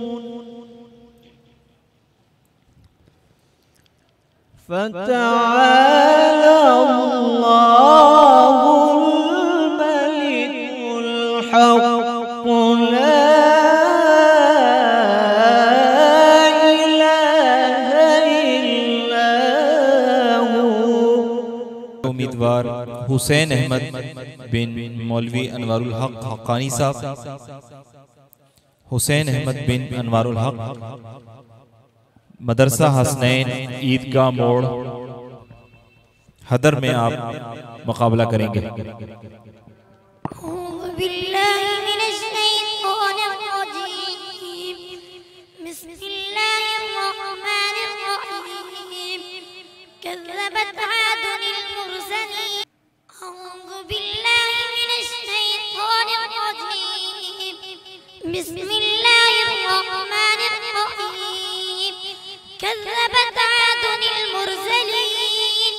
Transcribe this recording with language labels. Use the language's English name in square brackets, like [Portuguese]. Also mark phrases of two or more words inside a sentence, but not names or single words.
[Arabic] فتعالى الله الملك الحق لا إله إلا هو. [Hindi] उम्मीदवार हुसैन अहमद बिन मौलवी अनवारुल हक हक्कानी साहब। हुसैन अहमद बिन अनवारुल हक, मदरसा हसनैन ईदगाह मोड़ हदर में आप मुकाबला करेंगे। [Arabic] كذبت عاد المرسلين أعوذ بالله من الشيطان الرجيم بسم الله الرحمن الرحيم كذبت عاد المرسلين